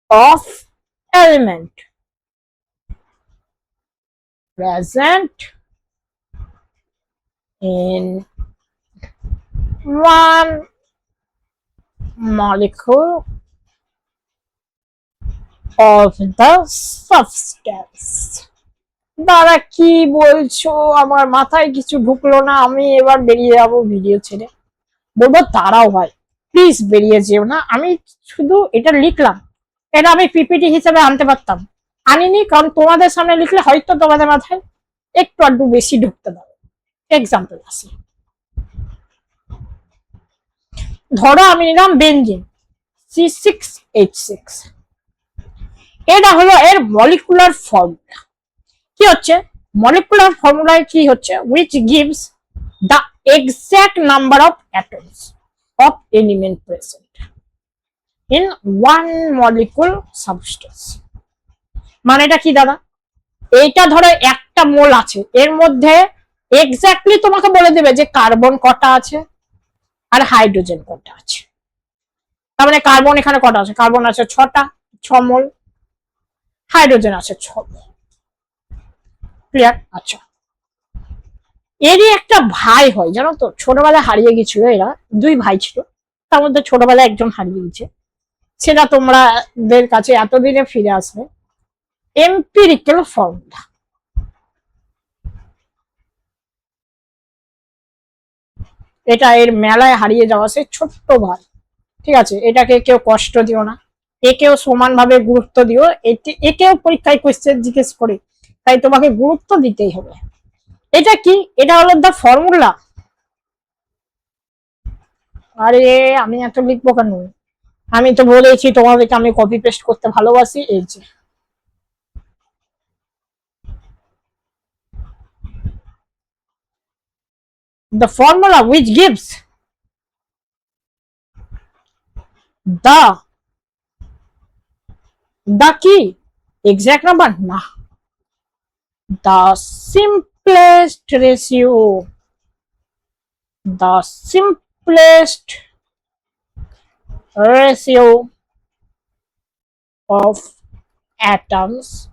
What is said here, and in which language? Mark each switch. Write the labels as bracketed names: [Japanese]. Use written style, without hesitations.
[English] of element present in one molecule of the substance. [Bangla] দাদা কি বলছো, আমার মাথায় কিছু ঢুকলো না, আমি এবার বেরিয়ে যাবো ভিডিও ছেড়ে। বলবো তারাও ভাই প্লিজ বেরিয়ে যেও না, আমি শুধু এটা লিখলাম, এটা আমি পিপিটি হিসেবে আনতে পারতাম, আনিনি, কারণ তোমাদের সামনে লিখলে হয়তো তোমাদের মাথায় একটু আধটু বেশি ঢুকতে পারে। এক্সাম্পল আসি, ধরো আমি নিলাম বেনজিন C6H6, এটা হলো এর মলিকুলার ফর্মুলা। কি হচ্ছে মলিকুলার ফর্মুলায়, কি হচ্ছে, [English] which gives the exact number of atoms of element present in one molecule substance। [Bangla] মানে এটা কি দাদা, এইটা ধরো একটা মোল আছে, এর মধ্যে এক্স্যাক্টলি তোমাকে বলে দেবে যে কার্বন কটা আছে আর হাইড্রোজেন কটা আছে। তার মানে কার্বন এখানে কটা আছে, কার্বন আছে 6টা, 6 মোল, হাইড্রোজেন আছে 6 মোল। ক্লিয়ার? আচ্ছা, এরই একটা ভাই হয় জানো তো, ছোটবেলায় হারিয়ে গেছিল, এরা 2 ভাই ছিল, তার মধ্যে ছোটবেলায় একজন হারিয়ে গেছে, সেটা তোমাদের কাছে এতদিনে ফিরে আসবে। এম্পিরিক্যাল ফর্মুলা, এটা এর মেলায় হারিয়ে যাওয়া সে ছোট্ট ভাই, ঠিক আছে, এটাকে কেউ কষ্ট দিও না, একেও সমানভাবে গুরুত্ব দিও, একেও পরীক্ষায় কোয়েশ্চেন জিজ্ঞেস করে, তাই তোমাকে গুরুত্ব দিতেই হবে। এটা কি, এটা হলো দ্য ফর্মুলা। আরে আমি এত লিখবো কেন, আমি তো বলেছি তোমাদেরকে আমি কপি পেস্ট করতে ভালোবাসি, এই যে [English] the formula which gives the key exact number, [Bangla] না, [English] the simplest ratio, the simplest ratio of atoms